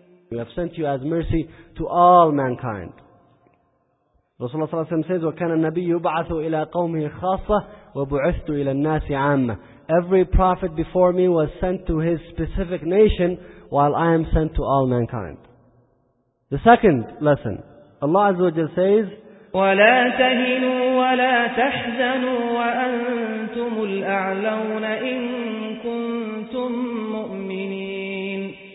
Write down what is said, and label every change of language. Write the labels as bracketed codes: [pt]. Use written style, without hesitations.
[en] We have sent you as mercy to all mankind. [ar] Rasulullah صلى الله عليه وسلم [en] says, [ar] وَكَانَ النَّبِيُّ يُبْعَثُ إِلَىٰ قَوْمِهِ خَاصَّةٌ وَبُعِثْتُ إِلَىٰ النَّاسِ عَامَّةٌ. [en] Every prophet before me was sent to his specific nation, while I am sent to all mankind. The second lesson, Allah [ar] عز وجل [en] says, [ar] وَلَا تَهِنُوا وَلَا تَحْزَنُوا وَأَنْتُمُ الْأَعْلَوْنَ إِن كُنْتُم مُؤْمِنِينَ.